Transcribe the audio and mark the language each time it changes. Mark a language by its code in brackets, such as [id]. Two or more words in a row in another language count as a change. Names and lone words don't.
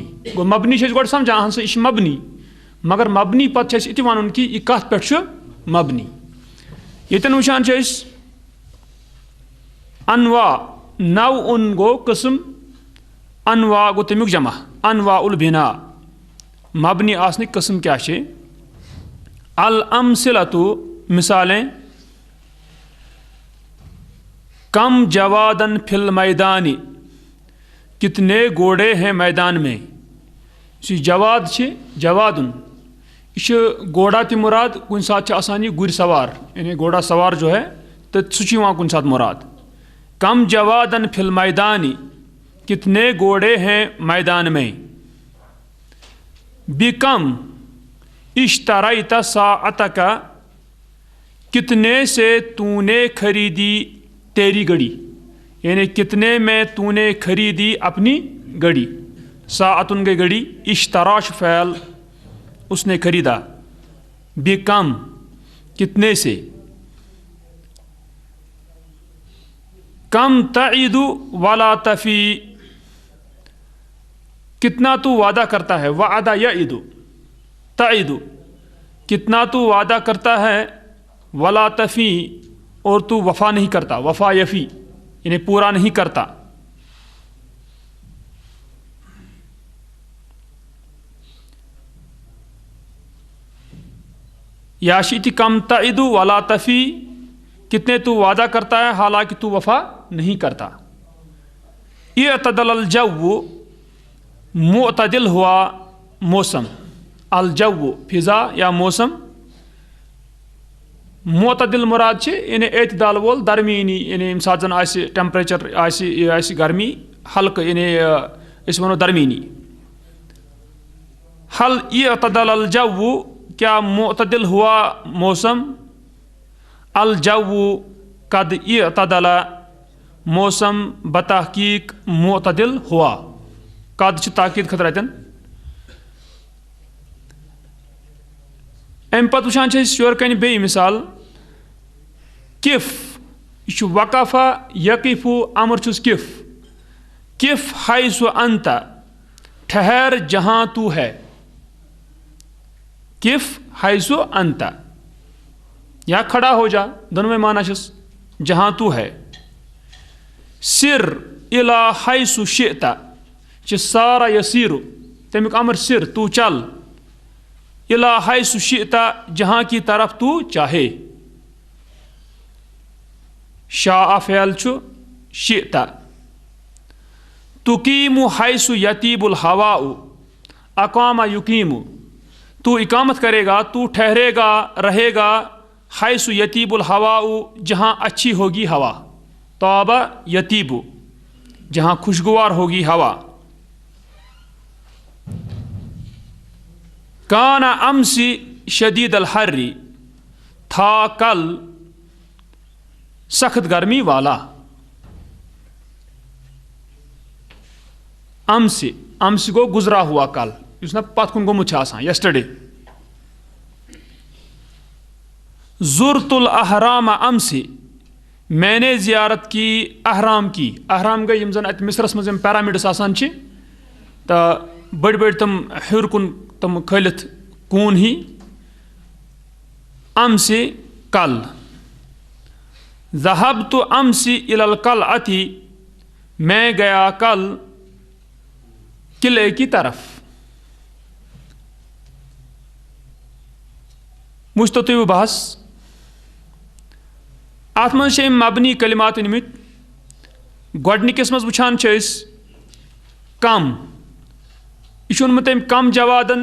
[ks] گوٚو مبنی چھِ أسۍ گۄڈٕ سمجھان اہن سا یہِ چھِ مبنی، مگر مبنی پتہٕ چھِ اَسہِ یہِ تہِ ونُن کہِ یہِ کتھ پٮ۪ٹھ چھُ مبنی. ییٚتٮ۪ن وٕچھان چھِ أسۍ انواع نوعن گوٚو قٕسم، انواع گوٚو تمیُک جمع [ar] انواع البنا. [ks] مبنی آسنٕکۍ قٕسم کیٛاہ چھِ؟ الامثلۃ مثالیں. [ar] کم جوادن فی المیدان، [ur] کتنے گھوڑے ہیں میدان میں. [ks] یُس یہِ جواد چھِ جوادُن یہِ چھُ گھوڑا تہِ مُراد، کُنہِ ساتہٕ چھِ آسان یہِ گُرۍ سوار [ur] یعنی گھوڑا سوار جو ہے [ks] تہٕ سُہ چھُ یِوان کُنہِ ساتہٕ مُراد. [ar] کم جوادن فی المیدان، [ur] کتنے گھوڑے ہیں میدان میں. [ar] بکم اشتریت ساعتک، [ur] کتنے سے تو نے خریدی تیری گھڑی، یعنی کتنے میں تو نے خریدی اپنی گھڑی. ساعتن گئی گھڑی، اشتراش فعل اس نے خریدا. [ar] بکم [ur] کتنے سے. [ar] کم تعد ولا تفی، [ur] کتنا تو وعدہ کرتا ہے. [ar] وعدہ یعد تعد، [ur] کتنا تو وعدہ کرتا ہے. [ar] ولا تفی، [ur] اور تو وفا نہیں کرتا. [ar] وفا یفی [ur] یعنی پورا نہیں کرتا. [ar] یا شئت کم تعد ولا تفی، [ur] کتنے تو وعدہ کرتا ہے حالانکہ تو وفا نہیں کرتا. [ar] اعتدل الجو، [ur] معتدل ہوا موسم. الجو فضا یا موسم. [ks] معتدل مراد چھِ یعنی اعتدال وول درمیانی، یعنی ییٚمہِ ساتہٕ زن آسہِ ٹیمپریچر آسہِ گرمی ہلکہٕ یعنی أسۍ وَنو درمیانی. [ar] حل اعتدل الجو، [ur] کیا معتدل ہوا موسم. [ar] الجو قد اعتدل، [ur] موسم بتحقیق معتدل ہوا. [ks] قد چھِ تاکید خٲطرٕ اتٮ۪ن. امہِ پتہٕ وٕچھان چھِ أسۍ یورٕ کنہِ بیٚیہِ مثال. کِف، یہِ چھُ [ar] وقفہ یقفو [ks] امر چھُس کِف. [ar] کِف حیث انت، [ur] ٹھہر جہاں تو ہے. [ar] کِف حیث انت [ur] یا کھڑا ہو جا، دونوں میں معنی چھس جہاں تو ہے. [ar] سر الی حیث شئت، [ks] چھِ سارا یسیر تمیُک امر [ur] سر تو چل. [ar] الی حیث شئت [ur] جہاں کی طرف تو چاہے. [ks] شاء فعل چھُ شئت. [ar] تقیم حیث یطیب الہواء، اقام یقیم، [ur] تو اقامت کرے گا، تو ٹھہرے گا رہے گا. [ar] حیث یطیب الہواء، [ur] جہاں اچھی ہوگی ہوا. [ar] طاب یطیب، [ur] جہاں خوشگوار ہوگی ہوا. [ar] کان امس شدید الحر، [ur] تھا کل سخت گرمی والا. امس، امس گو گزرا ہوا کل، [ks] یُس نا پتھ کُن گوٚمُت چھُ آسان یسٹرڈے. [ar] زرت الاحرام امس، [ur] میں نے زیارت کی احرام کی. [ks] احرام گٔے یِم زن اتہِ مصرس منٛز یِم پیرامڈس آسان چھِ تہٕ بٔڑۍ بٔڑۍ تِم ہیوٚر کُن تِم کھٲلِتھ کوٗن ہی. [ar] امس کل. ذہبت امس الی القلعۃ، [ur] میں گیا کل قلعے کی طرف. [ks] وٕچھتو تُہۍ بحث اَتھ منٛز چھِ أمۍ مبنی کلمات أنمٕتۍ. گۄڈنِکِس منٛز وٕچھان چھِ أسۍ کم. یہِ چھُ اوٚنمُت أمۍ [ar] کم جوادن.